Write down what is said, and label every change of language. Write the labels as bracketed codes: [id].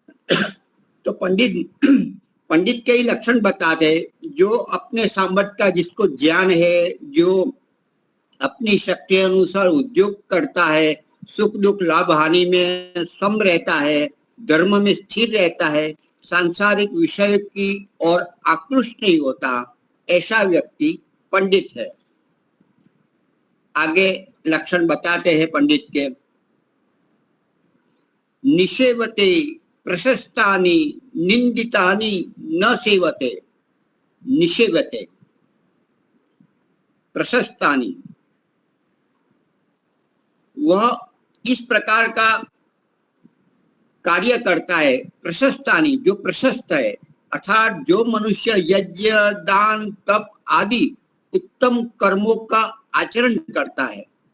[hi] तो पंडित के ही लक्षण बताते हैं, जो अपने सामर्थ्य का जिसको ज्ञान है, जो अपनी शक्ति अनुसार उद्योग करता है, सुख दुख लाभ हानि में सम रहता है, धर्म में स्थिर रहता है, सांसारिक विषय की और आकृष्ट नहीं होता, ऐसा व्यक्ति पंडित है। आगे लक्षण बताते हैं पंडित के। [sa] निषेवते प्रशस्तानि निंदितानि न सेवते। निषेवते प्रशस्तानि, [hi] वह इस प्रकार का कार्य करता है। प्रशस्तानि, जो प्रशस्त है, अर्थात जो मनुष्य यज्ञ दान तप आदि उत्तम कर्मों का आचरण करता है।